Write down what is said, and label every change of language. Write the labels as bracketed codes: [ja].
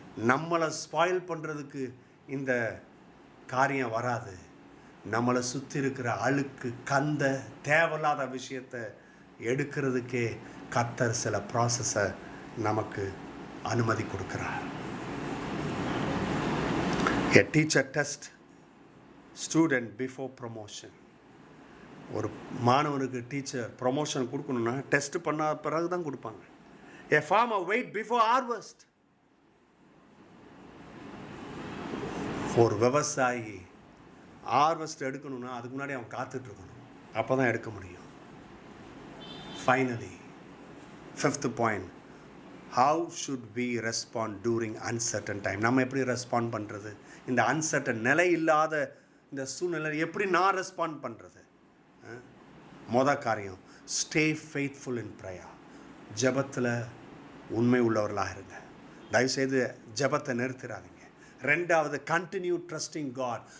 [ta] நம்மளை ஸ்பாயில் பண்ணுறதுக்கு இந்த காரியம் வராது. நம்மளை சுற்றி இருக்கிற அழுக்கு, கந்த, தேவையில்லாத விஷயத்தை எடுக்கிறதுக்கே கர்த்தர் சில ப்ராசஸை நமக்கு அனுமதி கொடுக்குறார். [en] A teacher test student before promotion. [ta] ஒரு மாணவனுக்கு டீச்சர் ப்ரொமோஷன் கொடுக்கணும்னா டெஸ்ட் பண்ண பிறகு தான் கொடுப்பாங்க. [en] A farmer wait before harvest. [ta] ஒரு விவசாயி ஹார்வெஸ்ட் எடுக்கணும்னா அதுக்கு முன்னாடி அவன் காத்துட்டு இருக்கணும், அப்போ தான் எடுக்க முடியும். [en] Finally 5th point, how should we respond during uncertain time? [ta] நம்ம எப்படி ரெஸ்பாண்ட் பண்ணுறது? இந்த அன்சர்டன், நிலை இல்லாத இந்த சூழ்நிலை எப்படி நான் ரெஸ்பாண்ட் பண்ணுறது? காரியம், [en] Stay faithful in prayer. [ta] ஜெபத்தில் உண்மை உள்ளவர்களாக இருங்க. தயவுசெய்து ஜெபத்தை நிறுத்திடாதீங்க. 2வது, [en] Continue trusting God.